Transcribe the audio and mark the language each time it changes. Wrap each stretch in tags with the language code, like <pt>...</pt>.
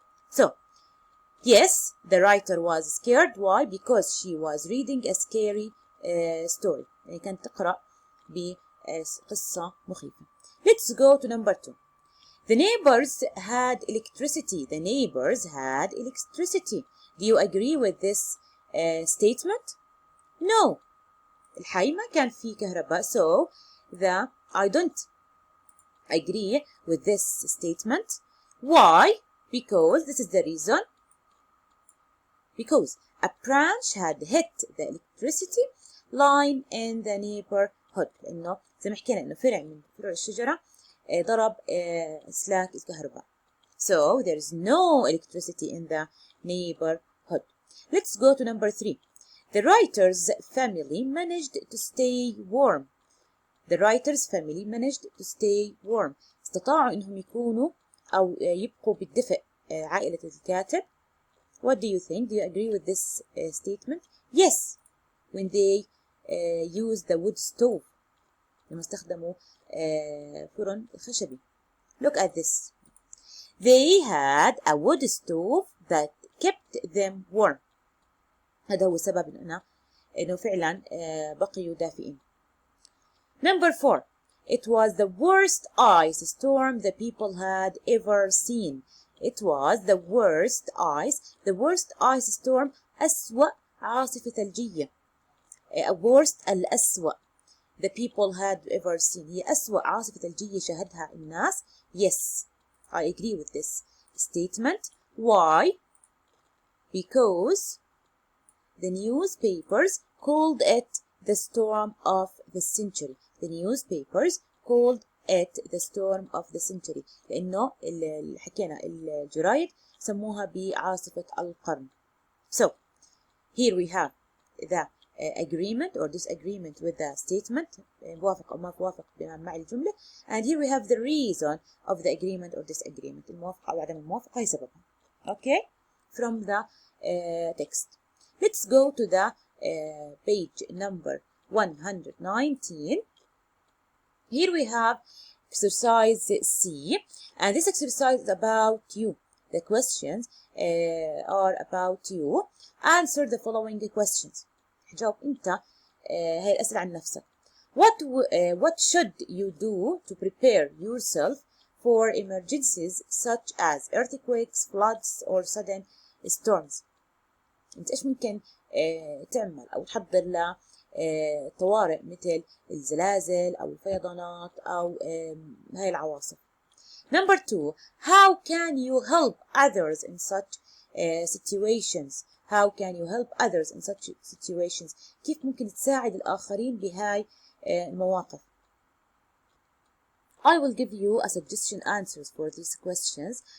<en>So, yes, the writer was scared. Why? Because she was reading a scary story.</en> <ar>يعني كانت تقرأ بقصة مخيفة.</ar> <en>Let's go to number 2. The neighbors had electricity. The neighbors had electricity. Do you agree with this statement?</en> <ar>No. الحي ما كان فيه كهرباء.</ar> <en>So, I don't agree with this statement. Why? Because this is the reason. Because a branch had hit the electricity line in the neighborhood.</en> <ar>لأنه زي ما حكينا إنه فرع من فروع الشجرة ضرب سلاك الكهرباء.</ar> <en>So there is no electricity in the neighborhood. Let's go to number 3. The writer's family managed to stay warm. The writer's family managed to stay warm.</en> <ar>استطاعوا إنهم يكونوا أو يبقوا بالدفء. عائلة الكاتب.</ar> <en>What do you think? Do you agree with this statement? Yes. When they use the wood stove.</en> <ar>لما استخدموا فرن خشبي.</ar> <en>Look at this. They had a wood stove that kept them warm.</en> <ar>هذا هو السبب إنه فعلا بقيوا دافئين.</ar> <en>Number 4. It was the worst ice storm the people had ever seen. It was the worst ice storm.</en> <ar>أسوأ عاصفة ثلجية. worst الأسوأ.</ar> <en>The people had ever seen.</en> <ar>هي أسوأ عاصفة ثلجية شهدها الناس.</ar> <en>Yes, I agree with this statement. Why? Because the newspapers called it the storm of the century. The newspapers called it the storm of the century.</en> <ar>لأنه حكينا الجرايد سموها بعاصفة القرن.</ar> <en>So, here we have the agreement or disagreement with the statement.</en> <ar>موافق أو ما موافق مع الجملة.</ar> <en>And here we have the reason of the agreement or disagreement.</en> <ar>الموافقة أو عدم الموافقة هي سببها.</ar> <en>Okay? From the text. Let's go to the page number 119. Here we have exercise C, and this exercise is about you. The questions are about you. Answer the following questions.</en> <ar>جاوب أنت هاي الأسئلة عن نفسك.</ar> <en>What should you do to prepare yourself for emergencies such as earthquakes, floods, or sudden storms?</en> <ar>أنت إيش ممكن تعمل أو تحضر ل طوارئ مثل الزلازل أو الفيضانات أو هاي العواصف.</ar> <en>Number 2. How can you help others in such situations? How can you help others in such situations?</en> <ar>كيف ممكن تساعد الآخرين بهاي المواقف؟</ar> <en>I will give you a suggestion answers for these questions.</en>